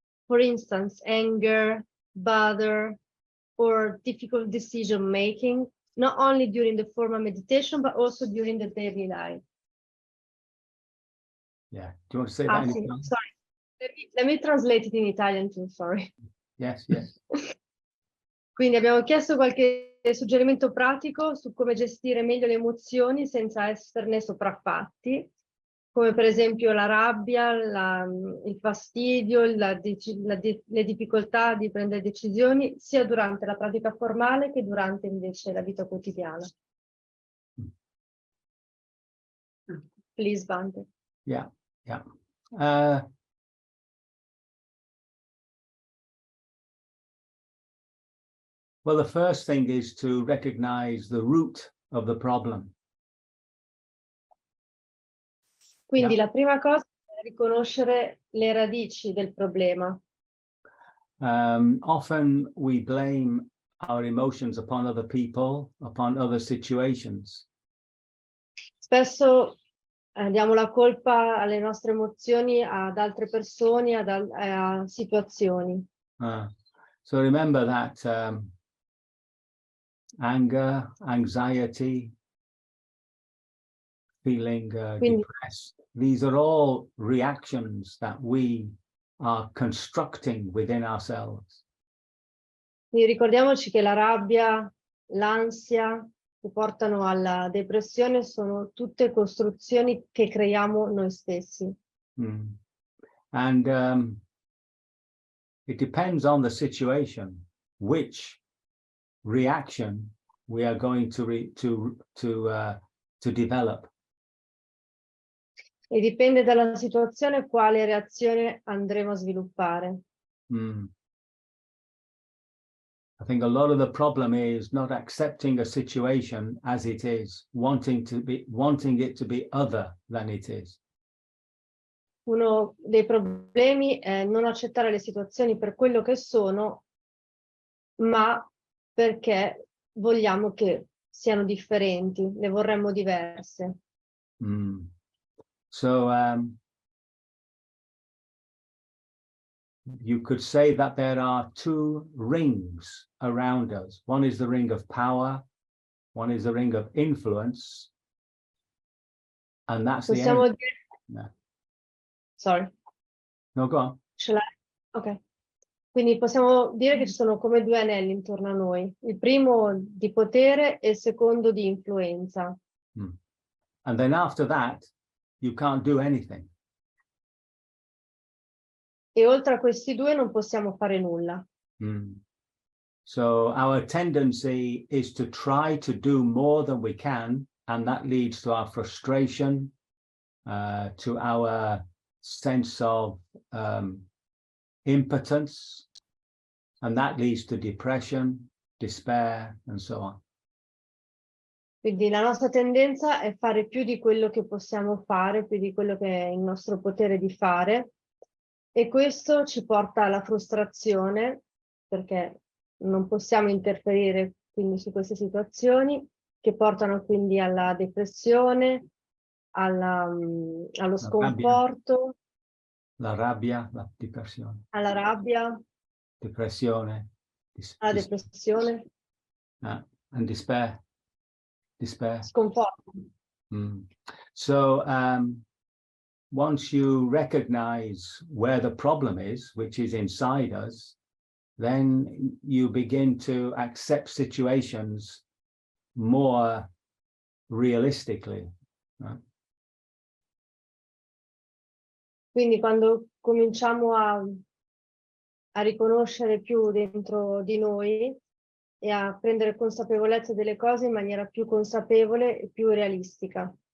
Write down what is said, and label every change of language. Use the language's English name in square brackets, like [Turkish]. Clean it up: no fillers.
[English] For instance, anger, bother, or difficult decision making, not only during the formal meditation, but also during the daily life. Yeah. Do you want to say that? [Italian] Sì. [English] Sorry. Let me translate it in Italian too, sorry. Yes, yes. [Italian] Quindi abbiamo chiesto qualche suggerimento pratico su come gestire meglio le emozioni senza esserne sopraffatti, come per esempio la rabbia, il fastidio, le difficoltà di prendere decisioni, sia durante la pratica formale che durante invece la vita quotidiana. [English] Please, Bhante. Yeah, yeah. Well, the first thing is to recognize the root of the problem. [Italian] Quindi la prima cosa è riconoscere le radici del problema. [English] Often we blame our emotions upon other people, upon other situations. [Italian] Spesso diamo la colpa alle nostre emozioni ad altre persone, a situazioni. [English] So remember that anger, anxiety, feeling depressed, these are all reactions that we are constructing within ourselves. [Italian] Quindi ricordiamoci che la rabbia, l'ansia che portano alla depressione sono tutte costruzioni che creiamo noi stessi. [English] And it depends on the situation which reaction we are going to develop. [Italian] E dipende dalla situazione quale reazione andremo a sviluppare. [English] I think a lot of the problem is not accepting a situation as it is, wanting it to be other than it is. [Italian] Uno dei problemi è non accettare le situazioni per quello che sono, ma perché vogliamo che siano differenti, le vorremmo diverse. [English] So you could say that there are two rings around us. One is the ring of power, one is the ring of influence, and that's the end. No. Sorry. No, go on. Ok. [Italian] Quindi possiamo dire che ci sono come due anelli intorno a noi. Il primo di potere e il secondo di influenza. [English] And then after that, you can't do anything. [Italian] E oltre a questi due non possiamo fare nulla. [English] So our tendency is to try to do more than we can, and that leads to our frustration, to our sense of impotence, and that leads to depression, despair, and so on. [Italian] Quindi la nostra tendenza è fare più di quello che possiamo fare, più di quello che è il nostro potere di fare, e questo ci porta alla frustrazione, perché non possiamo interferire quindi su queste situazioni, che portano quindi alla depressione, allo sconforto, la rabbia, la depressione. Alla rabbia, Depressione. alla depressione. [English] And despair. [Italian] Sconforto. So once you recognize where the problem is, which is inside us, then you begin to accept situations more realistically. Quindi quando cominciamo a riconoscere più dentro di noi, e a prendere consapevolezza delle cose in maniera più consapevole e più realistica.